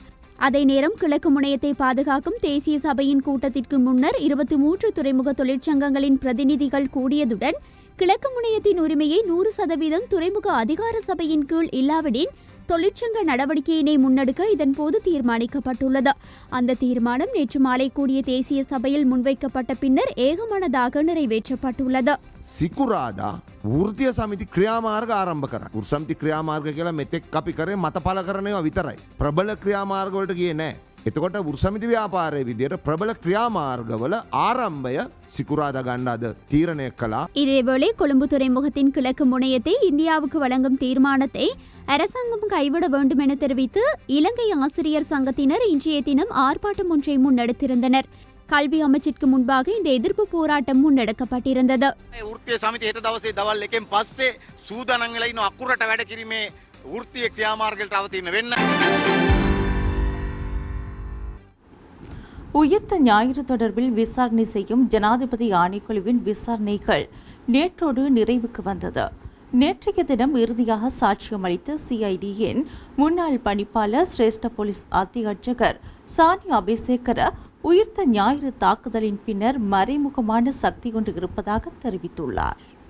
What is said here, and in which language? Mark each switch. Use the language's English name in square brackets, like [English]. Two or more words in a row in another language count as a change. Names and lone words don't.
[Tamil] அதே நேரம் கிழக்கு முனையத்தை பாதுகாக்கும் தேசிய சபையின் கூட்டத்திற்கு முன்னர் 23 துறைமுக தொழிற்சங்கங்களின் பிரதிநிதிகள் கூடியதுடன் கிழக்கு முனையத்தின் உரிமையை 100% துறைமுக அதிகார சபையின் கீழ் இல்லாவிடின் தொழிற்சங்க நடவடிக்கையினை முன்னெடுக்க இதன்போது தீர்மானிக்கப்பட்டுள்ளது. அந்த தீர்மானம் நேற்று மாலை கூடிய தேசிய சபையில் முன்வைக்கப்பட்ட பின்னர் ஏகமனதாக நிறைவேற்றப்பட்டுள்ளது. [Sinhala] සිකුරාදා වෘතිය සමිති ක්‍රියාමාර්ග ආරම්භ කරන්න. වෘසමිති ක්‍රියාමාර්ග කියලා මෙතෙක් අපි කරේ මතපල කරනේවා විතරයි. ප්‍රබල ක්‍රියාමාර්ග වලට ගියේ නැහැ. එතකොට වෘසමිති ව්‍යාපාරයේ විදියට ප්‍රබල ක්‍රියාමාර්ගවල ආරම්භය සිකුරාදා ගන්න අද තීරණය කළා. [Tamil] இதேவேளை கொழும்பு துறைமுகத்தின் கிழக்கு முனையத்தை இந்தியாவுக்கு வழங்கும் தீர்மானத்தை அரசாங்கம் கைவிட வேண்டும் என தெரிவித்து இலங்கை ஆசிரியர் சங்கத்தினர் இன்றைய தினம் ஆர்ப்பாட்டம் ஒன்றை முன்னெடுத்திருந்தனர். கல்வி அமைச்சிற்கு முன்பாக இந்த எதிர்ப்பு போராட்டம் முன்னெடுக்கப்பட்டிருந்தது. [Sinhala] වෘත්තීය සමිතිය හෙට දවසේ දවල් 1න් පස්සේ සූදානම් වෙලා ඉන්න අකුරට වැඩ කිරීමේ වෘත්තීය ක්‍රියාමාර්ගවලට අවතීර්ණ වෙන්න. [Tamil] உயிர்த்த ஞாயிறு தொடர்பில் விசாரணை செய்யும் ஜனாதிபதி ஆணைக்குழுவின் விசாரணைகள் நேற்றோடு நிறைவுக்கு வந்தது. நேற்றைய தினம் இறுதியாக சாட்சியம் அளித்த சிஐடியின் முன்னாள் பணிப்பாளர் சிரேஷ்ட போலீஸ் அத்தியட்சகர் சானி அபேசேகர உயிர்த்த ஞாயிறு தாக்குதலின் பின்னர் மறைமுகமான சக்தி கொண்டு இருப்பதாக தெரிவித்துள்ளார்.